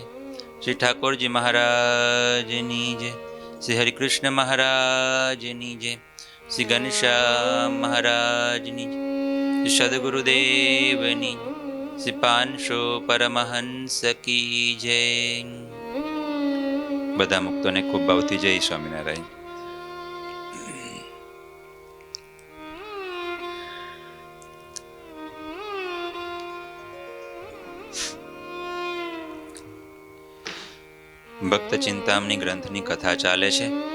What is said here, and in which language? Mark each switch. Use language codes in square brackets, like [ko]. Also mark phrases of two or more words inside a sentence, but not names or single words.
[gu] શ્રી ઠાકુરજી મહારાજની જય। શ્રી હરિકૃષ્ણ મહારાજની જય। શ્રી ઘનશ્યામ મહારાજની જય। શ્રી સદ્ગુરુદેવની જય। શ્રી પાંશો પરમહંસ કી જય। બધા મુક્તોને ખૂબ ભાવથી જય સ્વામિનારાયણ। ભક્ત ચિંતામણી ગ્રંથની કથા ચાલે છે।